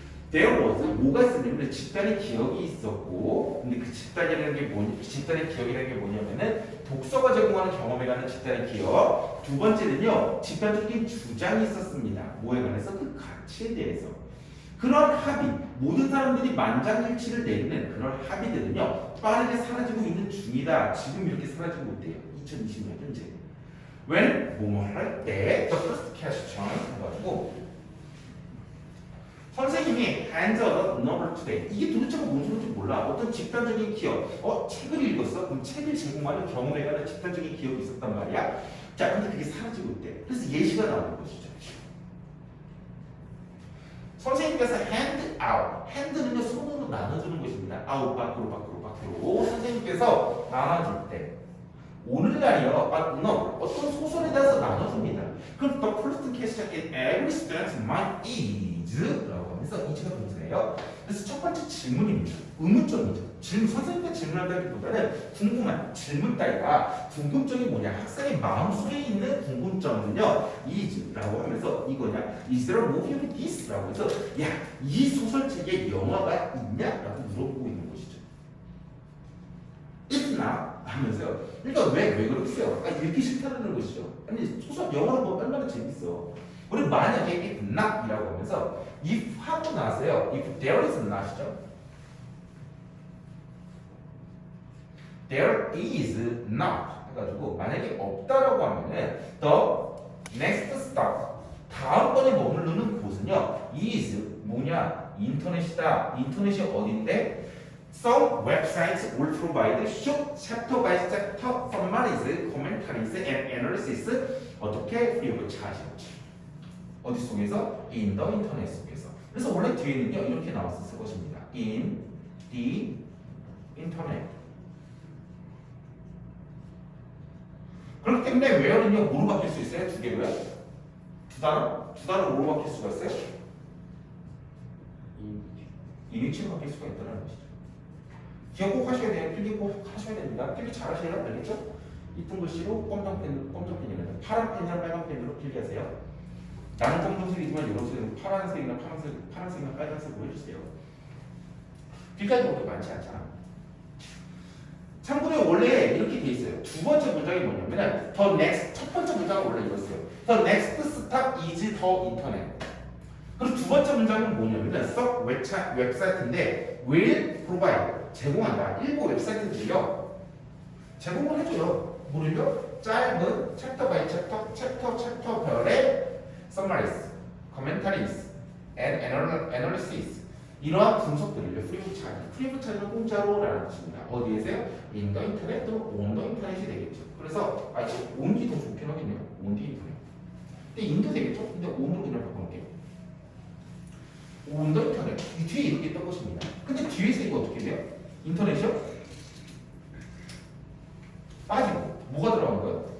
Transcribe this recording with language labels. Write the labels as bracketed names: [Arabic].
[Korean] There was 뭐가 있었냐면 집단의 기억이 있었고, 근데 그 집단이라는 게 집단의 기억이라는 게 뭐냐면은 독서가 제공하는 경험에 관한 집단의 기억. 두 번째는요 집단적인 주장이 있었습니다. 뭐에 관해서? 그 가치에 대해서. 그런 합의, 모든 사람들이 만장일치를 내리는 그런 합의들은요 빠르게 사라지고 있는 중이다. 지금 이렇게 사라지고 있대요. 2020년 현재. [English] When [Korean] 뭐뭐 할 때 [English] the first question [Korean] 해가지고 선생님이 [English] hands up number today. [Korean] 이게 도대체가 뭔 소리인지 몰라. 어떤 집단적인 기억. 책을 읽었어? 그럼 책을 제공하는 경험에 관한 집단적인 기억이 있었단 말이야. 자, 근데 그게 사라지고 있대. 그래서 예시가 나오는 것이죠. 선생님께서 hand out. hand는요 손으로 나눠주는 것입니다. out 밖으로. 선생님께서 나눠줄 때. 오늘날이요, 어떤 소설에 대해서 나눠줍니다. 그럼 [English] the first question in every student's mind is [Korean] 라고 하면서 이제가 동사예요. 그래서 첫 번째 질문입니다. 의문점이죠. 선생님께 질문한다기보다는 궁금한 질문 따위가 궁금점이 뭐냐, 학생의 마음속에 있는 궁금점은요 is 라고 하면서 이거냐, [English] is there a movie of this? [Korean] 라고 해서 야, 이 소설책에 영화가 있냐? 라고 물어보고 있는 것이죠. 있나? 하면서요. 그러니까 왜 그러겠어요? 읽기 싫다는 것이죠. 아니 소설 영화는 뭐 얼마나 재밌어. 우리 만약에 if not이라고 하면서 if 하고 나서요. [English] if there is not이죠. [Korean] there is not 해가지고 만약에 없다라고 하면은 [English] the next stop [Korean] 다음번에 머무르는 곳은요 is 뭐냐? 인터넷이다. 인터넷이 어딘데? [English] Some websites will provide short chapter by chapter summaries, commentaries, and analysis. [Korean] 어떻게? free of charge. 어디 속에서? [English] in the internet [Korean] 속에서. 그래서 원래 뒤에는요 이렇게 나왔을 것입니다. [English] in the internet. [Korean] 그렇기 때문에 where는요 뭐로 바뀔 수 있어요? 두 개로요? 두 단어 뭐로 바뀔 수가 있어요? 이미지로 바뀔 수가 있다는 것이죠. 기억 꼭 하셔야 돼요. 필기 꼭 하셔야 됩니다. 필기 잘 하셔야 알겠죠? 이쁜 글씨로 검정펜이나 파란 펜이나 빨간 펜으로 필기하세요. 나는 검정색이지만 여러분들은 파란색이나 빨간색으로 해주세요. 필기할 것도 많지 않잖아. 참고로 원래 이렇게 돼 있어요. 두 번째 문장이 뭐냐면 the next, 첫 번째 문장은 원래 이랬어요. [English] The next stop is the internet. [Korean] 그리고 두 번째 문장은 뭐냐면 some 웹사이트인데 will provide 제공한다. 일부 웹사이트들이요 제공을 해줘요. 뭐를요? 짧은 챕터 바이 챕터별의 [English] summaries, commentaries, and analysis [Korean] 이러한 분석들을요 [English] free of charge. [Korean] free of charge는 공짜로라는 뜻입니다. 어디에서요? [English] in the internet [Korean] 또는 [English] on the internet [Korean] 이 되겠죠. 그래서 on이 더 좋긴 하겠네요. [English] on the internet. [Korean] 근데 in도 되겠죠? 근데 on으로 그냥 바꿔놓을게요. [English] on the internet. [Korean] 이 뒤에 이렇게 뜬 것입니다. 근데 뒤에서 이거 어떻게 돼요? 인터넷이요? 빠지고 뭐가 들어간 거예요?